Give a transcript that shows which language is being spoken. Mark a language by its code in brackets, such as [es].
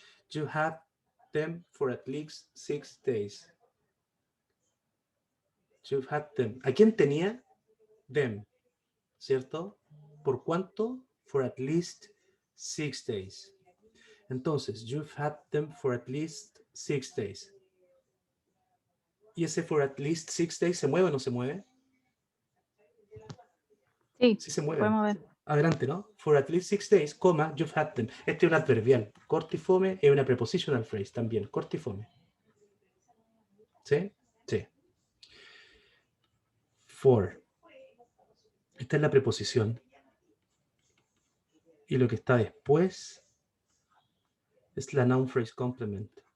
[en] You had them for at least 6 days. You've had them. [es] ¿A quién tenía? Them. ¿Cierto? ¿Por cuánto? [en] For at least 6 days. Entonces, you've had them for at least 6 days. [es] ¿Y ese [en] for at least 6 days [es] se mueve o no se mueve? Sí, Sí se mueve. puede mover. Adelante, ¿no? [en] For at least 6 days, coma, you've had them. [es] Este es un adverbial. Corto y fome es una prepositional phrase también. Corto y fome. ¿Sí? Sí. For. Esta es la preposición. Y lo que está después es la noun phrase complement.